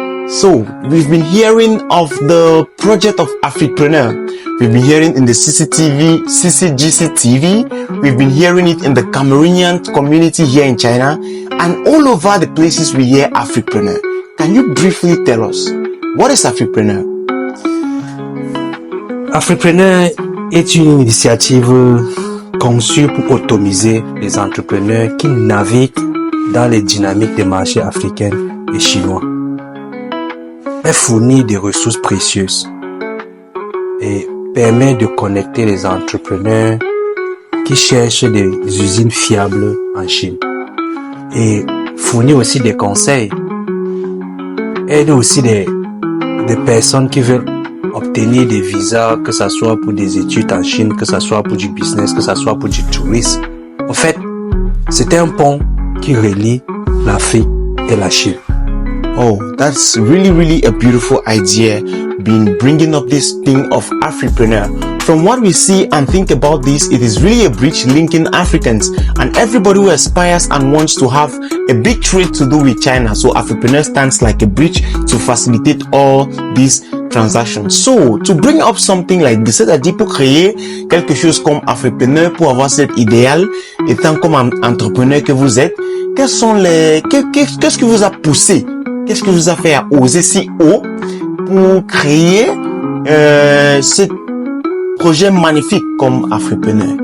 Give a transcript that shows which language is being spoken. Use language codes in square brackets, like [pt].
[en] So, we've been hearing of the project of Afripreneur. We've been hearing in the CCGC TV. We've been hearing it in the Cameroonian community here in China, and all over the places we hear Afripreneur. Can you briefly tell us, what is Afripreneur? [fr] Afripreneur est une initiative conçue pour automiser les entrepreneurs qui naviguent dans les dynamiques des marchés africains et chinois. Elle fournit des ressources précieuses et permet de connecter les entrepreneurs qui cherchent des usines fiables en Chine, et fournit aussi des conseils, aide aussi des personnes qui veulent obtenir des visas, que ce soit pour des études en Chine, que ce soit pour du business, que ce soit pour du tourisme. En fait, c'est un pont qui relie l'Afrique et la Chine. [en] Oh, that's really a beautiful idea, bringing up this thing of Afripreneur. From what we see and think about this, it is really a bridge linking Africans and everybody who aspires and wants to have a big trade to do with China. So Afripreneur stands like a bridge to facilitate all these transactions. So, to bring up something like this, [fr] c'est-à-dire pour créer quelque chose comme Afripreneur, pour avoir cet idéal, étant comme un entrepreneur que vous êtes, qu'est-ce qui vous a poussé? Qu'est-ce qui vous a fait oser si haut pour créer ce projet magnifique comme Afripreneur?